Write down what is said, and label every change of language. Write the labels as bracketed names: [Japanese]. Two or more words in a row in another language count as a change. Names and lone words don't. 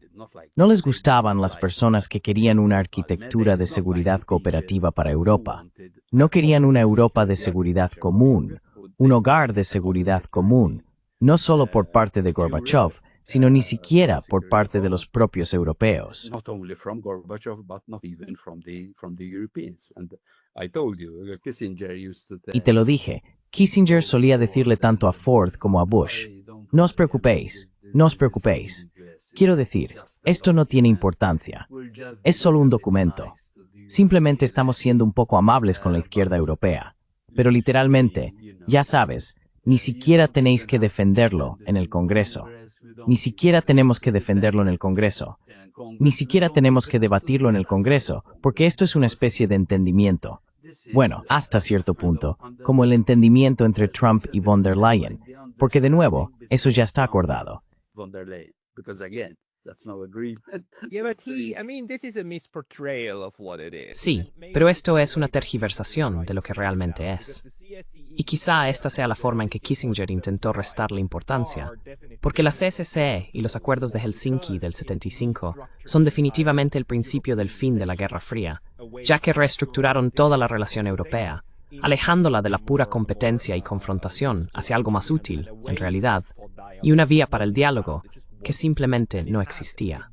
[Spanish] No les gustaban las personas que querían una arquitectura de seguridad cooperativa para Europa. No querían una Europa de seguridad común, un hogar de seguridad común, no solo por parte de Gorbachev, sino ni siquiera por parte de los propios europeos. [English] Not only from Gorbachev, but not even from the Europeans. And I told you, Kissinger used to [Spanish] Y te lo dije, Kissinger solía decirle tanto a Ford como a Bush, no os preocupéis, no os preocupéis. Quiero decir, esto no tiene importancia. Es solo un documento. Simplemente estamos siendo un poco amables con la izquierda europea. Pero literalmente, ya sabes, ni siquiera tenéis que defenderlo en el Congreso. Ni siquiera tenemos que defenderlo en el Congreso. Ni siquiera tenemos que debatirlo en el Congreso, porque esto es una especie de entendimiento. Bueno, hasta cierto punto, como el entendimiento entre Trump y von der Leyen, porque de nuevo, eso ya está acordado. von der Leyen, [English] because again, that's no agreement. Yeah, but this is a misportrayal of what it is. [Spanish] Sí, pero esto es una tergiversación de lo que realmente es. Y quizá esta sea la forma en que Kissinger intentó restarle importancia, porque la CSCE y los acuerdos de Helsinki del 75 son definitivamente el principio del fin de la Guerra Fría, ya que reestructuraron toda la relación europea, alejándola de la pura competencia y confrontación hacia algo más útil, en realidad, y una vía para el diálogo que simplemente no existía.